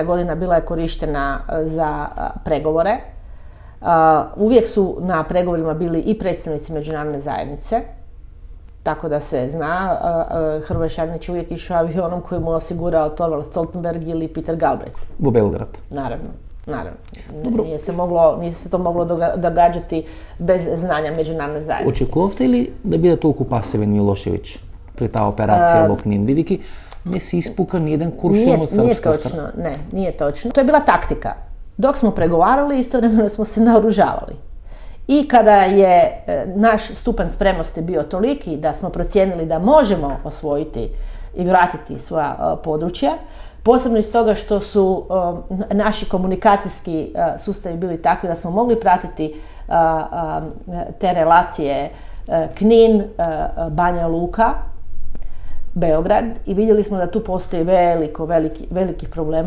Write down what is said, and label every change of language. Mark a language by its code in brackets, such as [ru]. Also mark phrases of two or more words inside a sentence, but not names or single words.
[hr] godina bila je korištena za pregovore. Uvijek su na pregovorima bili i predstavnici međunarodne zajednice, tako da se zna, Hrvoje Šarinić je uvijek išao avionom koji mu je osigurao Thorvald Stoltenberg ili Peter Galbraith. U Belgrad. Naravno. Nije se to moglo događati bez znanja međunarodne zajednice. [mk] Очекувавте ли да биде толку пасивен Милошевиć при таа операција во Книн, бидејќи не се испука ни еден куршум од српска страна? [hr] Ne, nije točno. To je bila taktika. Dok smo pregovarali, istovremeno smo se naoružavali. I kada je naš stupanj spremnosti bio toliki da smo procijenili da možemo osvojiti i vratiti svoja područja, posebno iz toga što su naši komunikacijski sustavi bili takvi da smo mogli pratiti te relacije Knin, Banja Luka, Beograd, i vidjeli smo da tu postoji velikih problema.